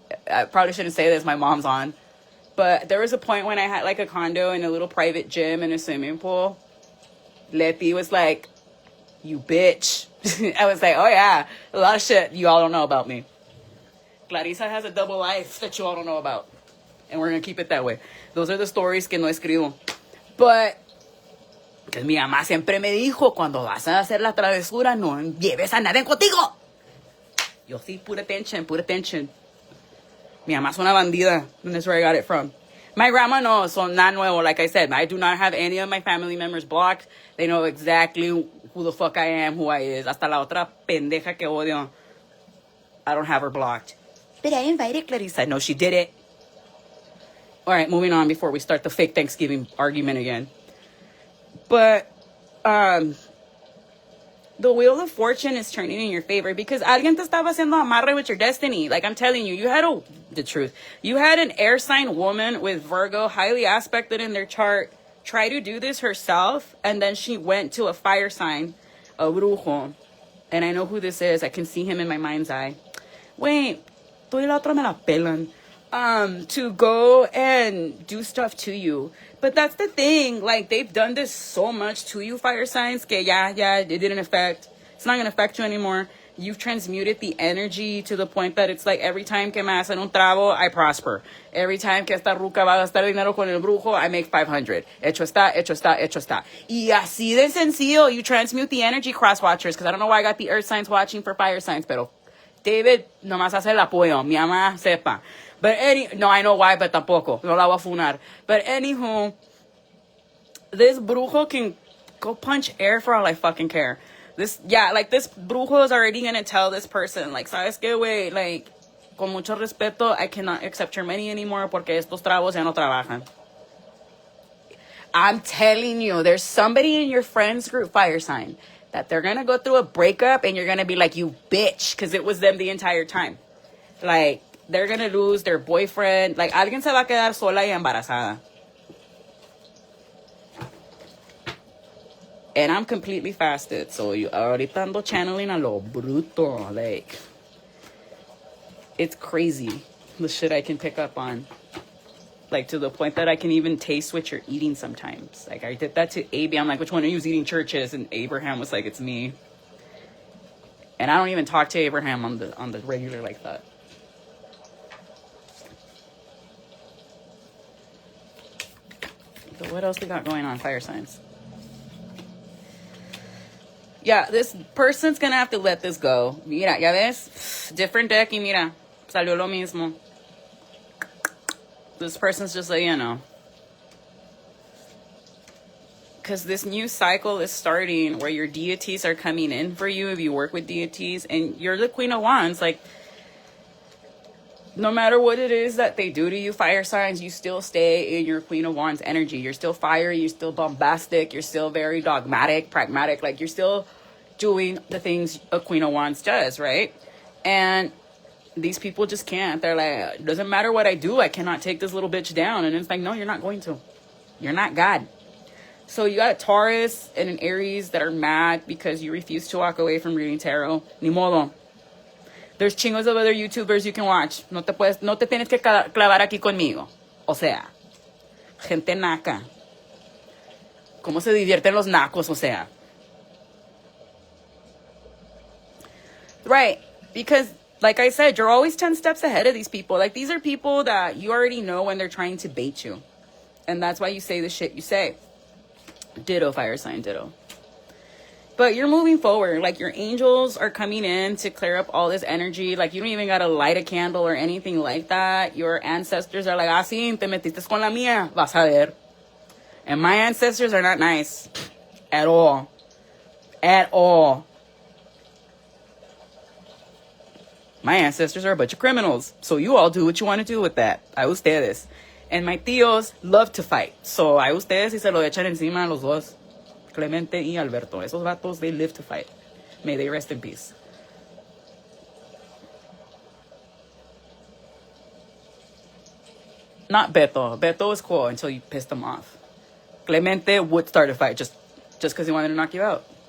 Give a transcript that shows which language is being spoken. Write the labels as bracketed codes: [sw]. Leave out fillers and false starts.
[en] I probably shouldn't say this. My mom's on. But there was a point when I had like a condo and a little private gym and a swimming pool. Leti was like, you bitch. I was like, oh yeah, a lot of shit you all don't know about me. Clarissa has a double life that you all don't know about. And we're going to keep it that way. Those are the stories [es] que no escribo. [en] But... [es] Because mi mamá siempre me dijo, cuando vas a hacer la travesura, no lleves a nadie contigo. Yo sí, [en] put attention, put attention. [es] Mi mamá una bandida, [en] and that's where I got it from. My grandma no, [es] son nada nuevo, [en] like I said. I do not have any of my family members blocked. They know exactly who the fuck I am, who I is. [es] Hasta la otra pendeja que odio. [en] I don't have her blocked. But I invited Clarissa. No, she did it. All right, moving on before we start the fake Thanksgiving argument again. But the wheel of fortune is turning in your favor because [es] alguien te estaba haciendo amarre [en] with your destiny. Like I'm telling you, you had the truth. You had an air sign woman with Virgo highly aspected in their chart try to do this herself, and then she went to a fire sign, a brujo, and I know who this is. I can see him in my mind's eye. [es] Wait, tú y la otra me la pelan. [en] To go and do stuff to you. But that's the thing, like, they've done this so much to you, fire signs, que it didn't affect, it's not going to affect you anymore. You've transmuted the energy to the point that it's like, every time [es] que me hacen un trabo, [en] I prosper. Every time [es] que esta ruca va a gastar dinero con el brujo, [en] I make 500. [es] Hecho está, hecho está, hecho está. Y así de sencillo, [en] you transmute the energy, cross watchers, because I don't know why I got the earth signs watching for fire signs, [es] pero David nomás hace el apoyo, mi mamá sepa. [en] But no, I know why, but tampoco. [es] No la voy a funar. [en] But anywho, this brujo can go punch air for all I fucking care. This brujo is already gonna tell this person, like, [es] ¿sabes qué, güey? [en] Like, [es] con mucho respeto, [en] I cannot accept your money anymore [es] porque estos trabos ya no trabajan. [en] I'm telling you, there's somebody in your friends group, fire sign, that they're gonna go through a breakup and you're gonna be like, you bitch, because it was them the entire time. Like, they're gonna lose their boyfriend. [es] Like, alguien se va a quedar sola y embarazada. [en] And I'm completely fasted, so you [es] ahorita ando [en] channeling [es] a lo bruto. [en] Like, it's crazy the shit I can pick up on. Like, to the point that I can even taste what you're eating sometimes. Like, I did that to AB. I'm like, which one of you is eating churches? And Abraham was like, it's me. And I don't even talk to Abraham on the regular like that. So what else we got going on, fire signs? Yeah, this person's gonna have to let this go. [es] Mira, ya ves? [en] Different deck [es] y mira, salió lo mismo. [en] This person's just like, you know. Because this new cycle is starting where your deities are coming in for you if you work with deities. And you're the Queen of Wands. Like, no matter what it is that they do to you, fire signs, you still stay in your Queen of Wands energy. You're still fiery. You're still bombastic. You're still very dogmatic, pragmatic. Like, you're still doing the things a Queen of Wands does, right? And these people just can't. They're like, doesn't matter what I do, I cannot take this little bitch down. And it's like, no, you're not going to. You're not God. So you got a Taurus and an Aries that are mad because you refuse to walk away from reading tarot. [es] Ni modo. [en] There's chingos of other YouTubers you can watch. [es] No te tienes que clavar aquí conmigo. O sea, gente naca. ¿Cómo se divierten los nacos? O sea. [en] Right. Because, like I said, you're always 10 steps ahead of these people. Like, these are people that you already know when they're trying to bait you. And that's why you say the shit you say. Ditto, fire sign, ditto. But you're moving forward. Like, your angels are coming in to clear up all this energy. Like, you don't even got to light a candle or anything like that. Your ancestors are like, [es] ah, sí, te metiste con la mía, vas a ver. [en] And my ancestors are not nice. At all. At all. My ancestors are a bunch of criminals. So you all do what you want to do with that. [es] A ustedes. [en] And my tíos love to fight. [es] So a ustedes y se lo echan encima a los dos. Clemente y Alberto. Esos vatos, [en] they live to fight. May they rest in peace. Not Beto. Beto is cool until you pissed him off. Clemente would start a fight just because he wanted to knock you out.